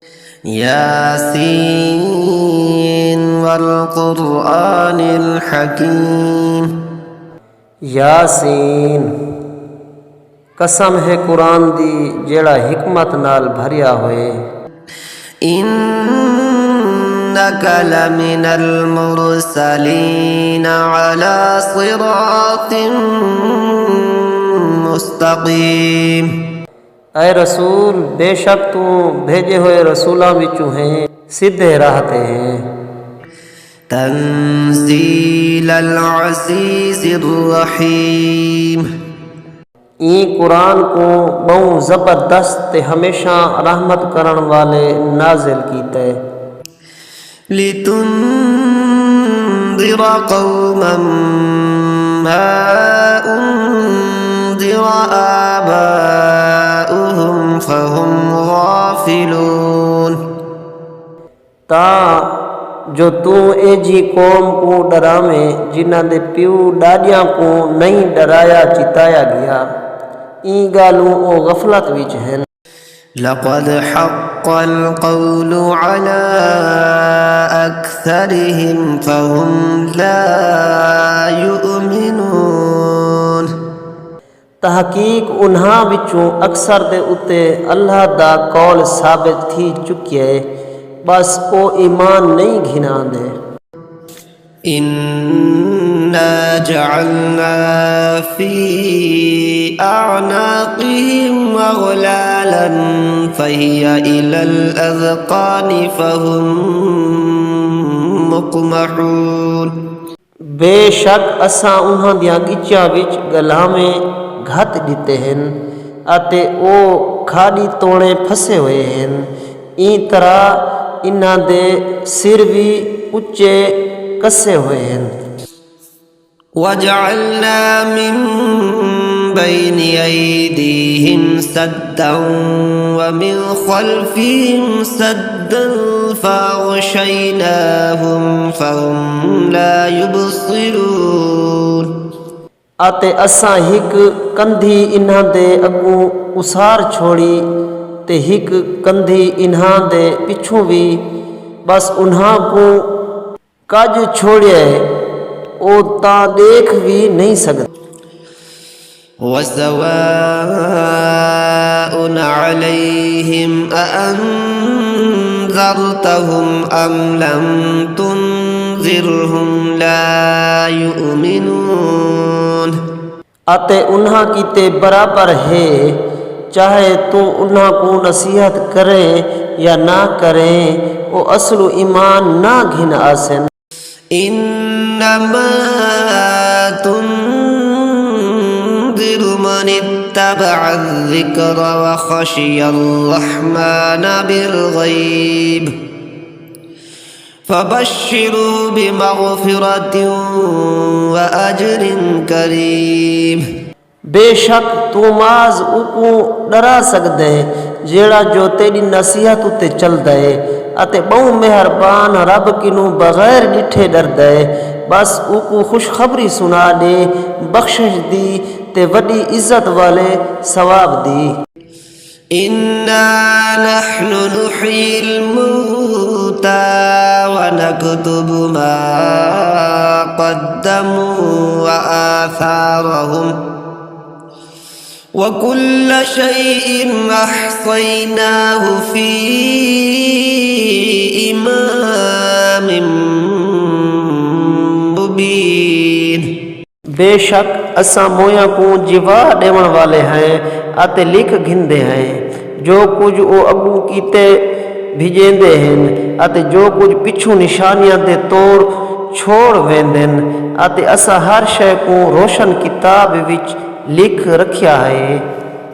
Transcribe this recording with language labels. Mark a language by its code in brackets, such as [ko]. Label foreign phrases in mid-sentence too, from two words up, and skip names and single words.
[ar] ياسين والقرآن الحكيم [skr] یاسین قسم ہے قرآن دی جیڑا حکمت نال بھریا ہوئے [ar] إنك لمن المرسلين على صراط مستقيم [skr] اے رسول بے شک تو بھیجے ہوئے رسولاں وچوں ہیں سیدھے راہ تے ہیں [ar] تنزيل العزيز الرحيم [skr] این قرآن کو بہوں زبردست تے ہمیشہ رحمت کرن والے نازل کیتے [ar] لتنذر قوما ما أنذر آباؤهم فهم غافلون [skr] تا جو تو اے جی قوم کو ڈرامیں جنہ دے پیو ڈاڈیاں کو نہیں ڈرایا چتایا گیا این گالوں او غفلت وچ ہیں [ar] لقد حق القول على أكثرهم فهم لا يؤمنون [skr] تحقیق انہاں وچوں اکثر دے اتے اللہ دا قول ثابت تھی چکے بس او ایمان نہیں گھنا دے [ar] إنا جعلنا في أعناقهم أغلالا فهي إلى الأذقان فهم مقمحون [skr] بے شک اساں انہاں دیاں گچیاں وچ گلاویں گھت دتے ہیں اتے او کھاڑی توڑے پھسے ہوئے ہیں این طرح انہاں دے سر بھی اچے کسے ہوئے ہیں [ar] وجعلنا من بين أيديهم سدا ومن خلفهم سدا فأغشيناهم فهم لا يبصرون [skr] آتے اساں ہک کندھی انہاں دے اگوں اسار چھوڑی تے ہک کندھی انہاں دے پچھوں بھی بس انہاں کو کج چھوڑے او تا دیکھ بھی نہیں سکتے [ar] وسواء عليهم أأنذرتهم أم لم تنذرهم لا يؤمنون [skr] آتے انہاں کیتے برابر ہے چاہے تو انہاں کو نصیحت کریں یا نہ کریں او اصل ایمان نہ گھن آسن [ar] إنما تنذر من اتبع الذكر وخشي الرحمن بالغيب فبشروا بمغفرة وأجر كريم [skr] بے شک تو ماز اوکو ڈرا سکدے جیڑا جو تیری نصیحت اتے چل دے اتے بہوں مہربان رب کنوں بغیر ڈٹھے ڈر دے بس اوکو خوشخبری سنا دے بخشش دی تے وڈی عزت والے ثواب دی [ar] إنا نحن نحيي الموتى ونكتب ما قدموا وآثارهم وكل شيء أحصيناه في إمام مبين [skr] بے شک اساں مویاں کو جوا ڈیون والے ہیں آتے لکھ گھندے ہیں جو کچھ او اگوں کیتے بھیجیندے ہیں آتے جو کچھ پچھوں نشانیاں دے طور چھوڑ ویندن آتے اساں ہر شے کو روشن کتاب وچ لکھ رکھیا ہے